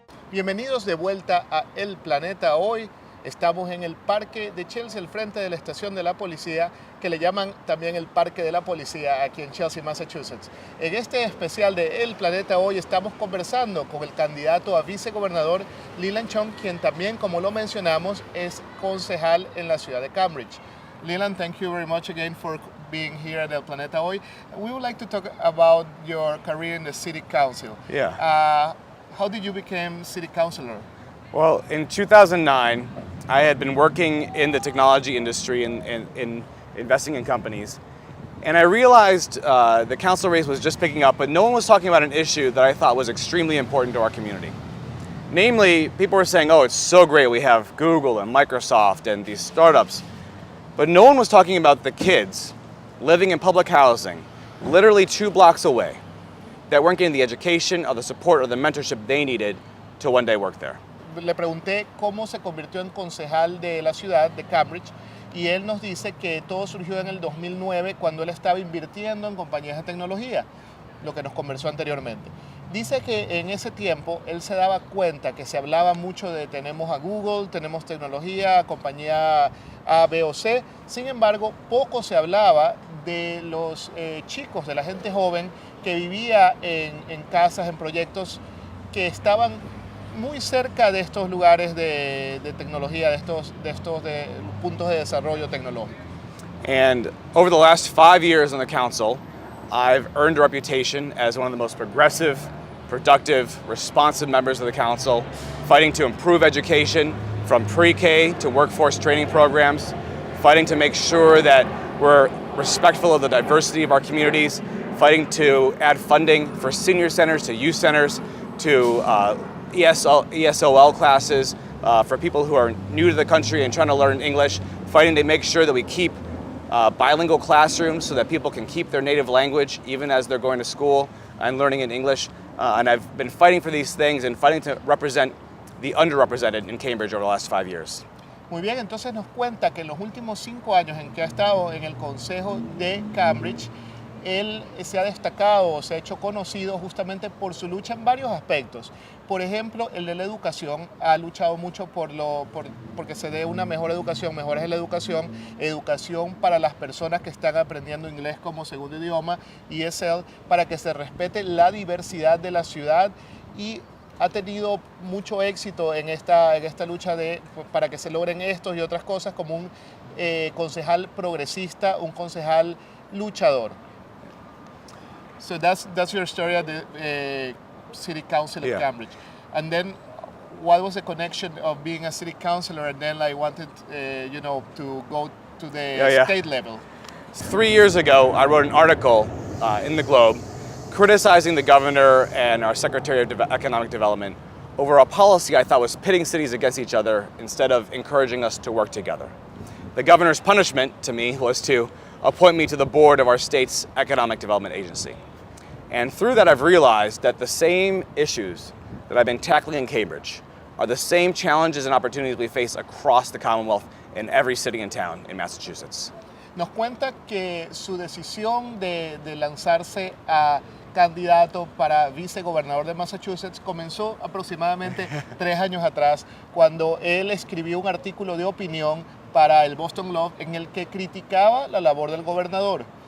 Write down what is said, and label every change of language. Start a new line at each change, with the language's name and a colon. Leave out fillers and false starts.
Spanish: Bienvenidos de vuelta a El Planeta. Hoy estamos en el parque de Chelsea, al frente de la estación de la policía, que le llaman también el parque de la policía aquí en Chelsea, Massachusetts. En este especial de El Planeta hoy estamos conversando con el candidato a vicegobernador Leland, quien también, como lo mencionamos, es concejal en la ciudad de Cambridge.
English: Leland, thank you very much again for being here at El Planeta hoy. We would like to talk about your career in the city council. Yeah. How did you become city councilor? Well, in 2009, I had been working in the technology industry in investing in companies. And I realized the council race was just picking up, but no one was talking about an issue that I thought was extremely important to our community. Namely, people were saying, oh, it's so great, we have Google and Microsoft and these startups. But no one was talking about the kids living in public housing, literally 2 blocks away, that weren't getting the education or the support or the mentorship they needed to one day work there.
Spanish: Le pregunté cómo se convirtió en concejal de la ciudad de Cambridge y él nos dice que todo surgió en el 2009 cuando él estaba invirtiendo en compañías de tecnología, lo que nos conversó anteriormente. Dice que en ese tiempo él se daba cuenta que se hablaba mucho de tenemos a Google, tenemos tecnología, compañía A, B o C. Sin embargo, poco se hablaba de los chicos, de la gente joven que vivía en casas, en proyectos que estaban muy cerca de estos lugares de tecnología, de estos puntos de desarrollo tecnológico.
English: And over the last 5 years on the council, I've earned a reputation as one of the most progressive, productive, responsive members of the council, fighting to improve education from pre-K to workforce training programs, fighting to make sure that we're respectful of the diversity of our communities, fighting to add funding for senior centers, to youth centers, to ESOL classes for people who are new to the country and trying to learn English, fighting to make sure that we keep bilingual classrooms so that people can keep their native language even as they're going to school and learning in English. And I've been fighting for these things and fighting to represent the underrepresented in Cambridge over the last 5 years.
Spanish: Muy bien, entonces nos cuenta que en los últimos 5 años en que ha estado en el Consejo de Cambridge, él se ha destacado, se ha hecho conocido justamente por su lucha en varios aspectos. Por ejemplo, el de la educación, ha luchado mucho porque se dé una mejor educación, mejores en la educación, educación para las personas que están aprendiendo inglés como segundo idioma, ESL, para que se respete la diversidad de la ciudad, y ha tenido mucho éxito en esta lucha para que se logren estos y otras cosas como un concejal progresista, un concejal luchador.
English: So that's your story at the city council of Cambridge. And then what was the connection of being a city councilor and then wanted to go to the state level? 3 years ago, I wrote an article in the Globe criticizing the governor and our Secretary of Economic Development over a policy I thought was pitting cities against each other instead of encouraging us to work together. The governor's punishment to me was to appoint me to the board of our state's Economic Development Agency. And through that, I've realized that the same issues that I've been tackling in Cambridge are the same challenges and opportunities we face across the Commonwealth in every city and town in Massachusetts.
Spanish: Nos cuenta que su decisión de lanzarse a candidato para vicegobernador de Massachusetts comenzó aproximadamente 3 años atrás, cuando él escribió un artículo de opinión para el Boston Globe en el que criticaba la labor del gobernador.